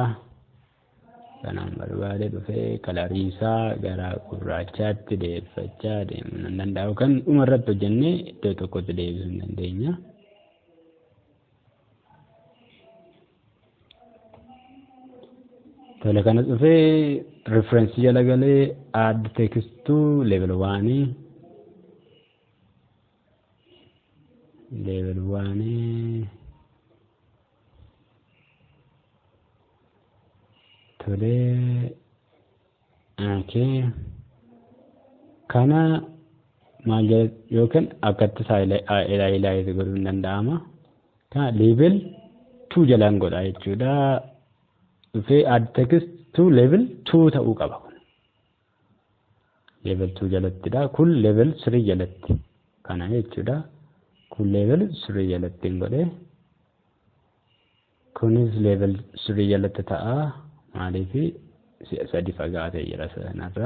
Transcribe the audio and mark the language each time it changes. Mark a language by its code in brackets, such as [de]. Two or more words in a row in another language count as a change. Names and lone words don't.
[om] Kanaan barbaade dhufee kalarii isaa gara gurraachaatti deeffachaa deemuu nan danda'u. Kan dhumarratti hojjennee iddoo tokkotti deebisuu hin dandeenya. Tole kana dhufee referensii jala galee [en] add text to level 1 [om] level 1 tole okay kana maal yookaan akkatti ilaalee godhuun danda'ama. Kana level 2 jalaan godha jechuudha. Dhufee [en] add text to level 2 [om] ta'uu qaba. Level 2 jalattidha. Kun level 3 jalatti. Kana jechuudha. Kun level 3 jalatti godhe. Kunis level 3 jalatti ta'a. Maaliif sadi fagaatee jira sanarra.